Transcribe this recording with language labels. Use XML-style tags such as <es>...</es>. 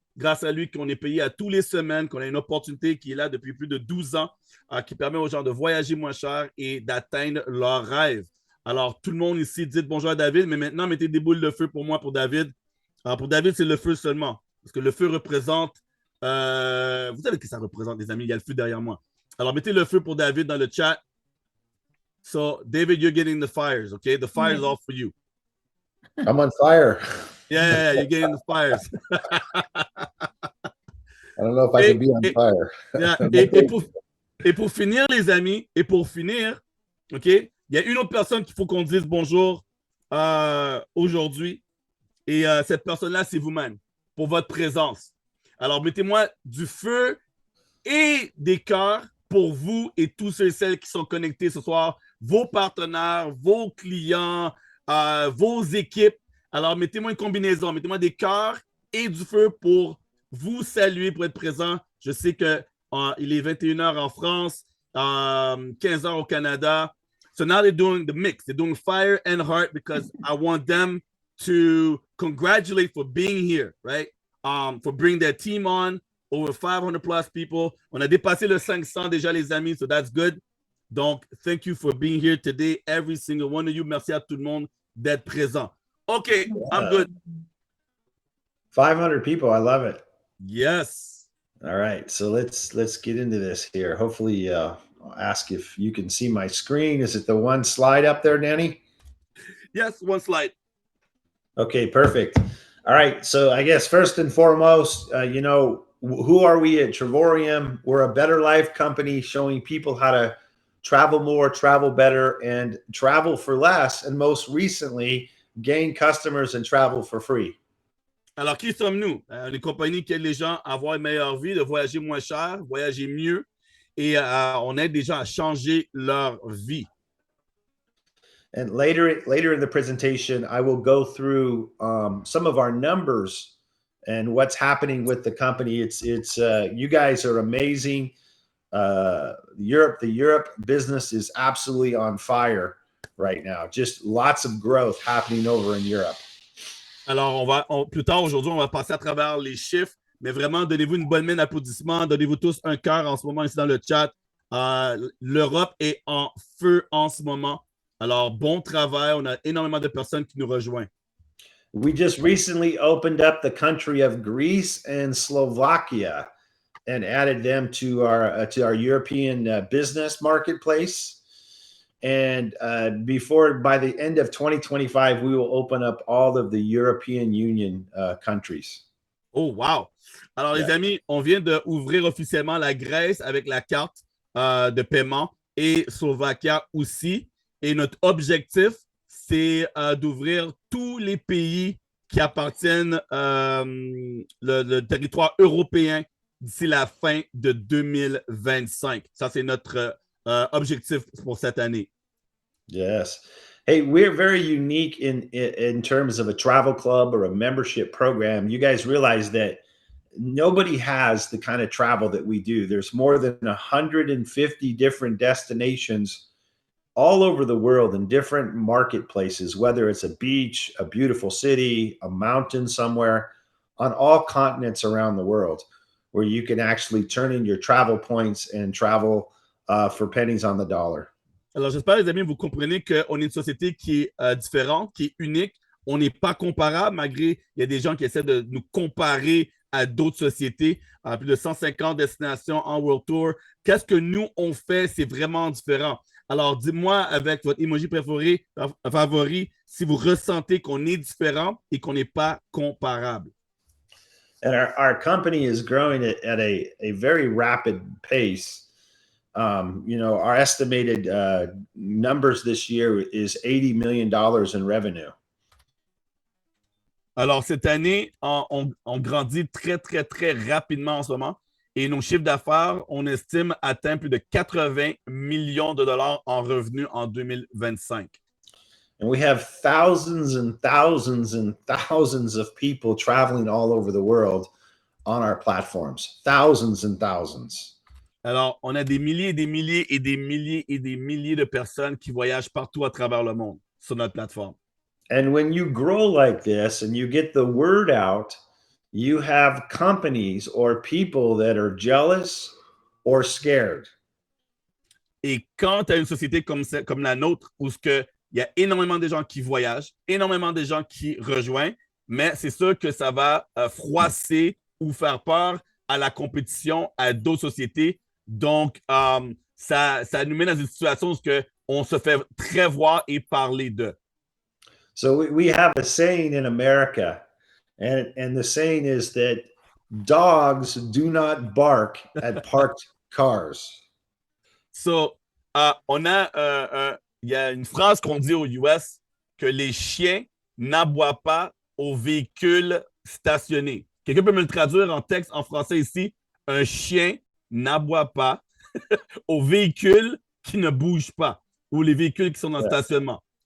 <fr>Grâce à lui, qu'on est payé à tous les semaines, qu'on a une opportunité qui est là depuis plus de 12 ans, qui permet aux gens de voyager moins cher et d'atteindre leurs rêves. Alors, tout le monde ici, dites bonjour à David, mais maintenant, mettez des boules de feu pour moi, pour David. Alors, pour David, c'est le feu seulement. Parce que le feu représente... vous savez ce que ça représente, les amis. Il y a le feu derrière moi. Alors, mettez le feu pour David dans le chat.</fr> <en>So, David, you're getting the fires, okay? The fire is all for you. I'm on fire. Yeah, you're getting the fires. I don't know if I can be on fire.</en> <fr>Yeah, et pour finir, les amis, OK, il y a une autre personne qu'il faut qu'on dise bonjour aujourd'hui. Et cette personne-là, c'est vous-même, pour votre présence. Alors, mettez-moi du feu et des cœurs pour vous et tous ceux et celles qui sont connectés ce soir, vos partenaires, vos clients, vos équipes. Alors, mettez-moi une combinaison, mettez-moi des cœurs et du feu pour vous saluer, pour être présent. Je sais qu'il est 21h en France, 15h au Canada.</fr> <en>So now they're doing the mix. They're doing fire and heart because I want them to congratulate for being here, right? For bringing their team on, over 500 plus people.</en> <fr>On a dépassé le 500 déjà, les amis,</fr> <en>so that's good. Donc, thank you for being here today, every single one of you.</en> <fr>Merci à tout le monde d'être présent.</fr> <en>Okay, I'm good. 500 people, I love it. Yes. All right, so let's get into this here. Hopefully, I'll ask if you can see my screen. Is it the one slide up there, Danny? Yes, one slide. Okay, perfect. All right, so I guess first and foremost, you know, who are we at Travorium? We're a better life company showing people how to travel more, travel better, and travel for less. And most recently, gain customers and travel for free.</en> <fr>Alors, qui sommes-nous? Une compagnie qui aide les gens à avoir une meilleure vie, de voyager moins cher, voyager mieux, et on aide les gens à changer leur vie.</fr> <en>And later in the presentation, I will go through some of our numbers and what's happening with the company. It's you guys are amazing. The Europe business is absolutely on fire right now. Just lots of growth happening over in Europe.</en> <fr>Alors, plus tard aujourd'hui, on va passer à travers les chiffres, mais vraiment, donnez-vous une bonne main d'applaudissements, donnez-vous tous un cœur en ce moment ici dans le chat. L'Europe est en feu en ce moment. Alors, bon travail. On a énormément de personnes qui nous rejoignent.</fr> <en>We just recently opened up the country of Greece and Slovakia and added them to our European business marketplace. And by the end of 2025, we will open up all of the European Union countries. Oh, wow.</en> <fr>Alors, les amis, on vient d'ouvrir officiellement la Grèce avec la carte de paiement et Slovaquie aussi. Et notre objectif, c'est d'ouvrir tous les pays qui appartiennent le territoire européen d'ici la fin de 2025. Ça, c'est notre objectif pour cette année.</fr> <en>Yes. Hey, we're very unique in terms of a travel club or a membership program. You guys realize that nobody has the kind of travel that we do. There's more than 150 different destinations all over the world in different marketplaces, whether it's a beach, a beautiful city, a mountain somewhere, on all continents around the world, where you can actually turn in your travel points and travel for pennies on the dollar.</en> <fr>Alors, j'espère, les amis, vous comprenez qu'on est une société qui est différente, qui est unique. On n'est pas comparable, malgré il y a des gens qui essaient de nous comparer à d'autres sociétés, à plus de 150 destinations en World Tour. Qu'est-ce que nous, on fait? C'est vraiment différent. Alors, dis-moi avec votre emoji favori si vous ressentez qu'on est différent et qu'on n'est pas comparable.</fr> <en>And our company is growing at a very rapid pace. You know, our estimated numbers this year is $80 million in revenue.</en> <fr>Alors, cette année, on grandit très, très, très rapidement en ce moment. Et nos chiffres d'affaires, on estime atteindre plus de 80 millions de dollars en revenus en 2025.</fr> <en>And we have thousands and thousands and thousands of people traveling all over the world on our platforms. Thousands and thousands.</en> <fr>Alors, on a des milliers et des milliers et des milliers et des milliers de personnes qui voyagent partout à travers le monde. sur notre plateforme.</fr> <en>And when you grow like this and you get the word out, you have companies or people that are jealous or scared.</en> <fr>Et quand tu as une société comme la nôtre, où il y a énormément de gens qui voyagent, énormément de gens qui rejoignent, mais c'est sûr que ça va froisser ou faire peur à la compétition à d'autres sociétés. Donc, ça nous met dans une situation où on se fait très voir et parler d'eux.</fr> <en>So we have a saying in America, and the saying is that dogs do not bark at parked cars.</en> <fr>So, il y a une phrase qu'on dit aux US que les chiens n'aboient pas aux véhicules stationnés. Quelqu'un peut me le traduire en texte en français ici? Un chien n'aboie pas aux véhicules qui ne bougent pas ou les véhicules qui sont dans le stationnement.</fr>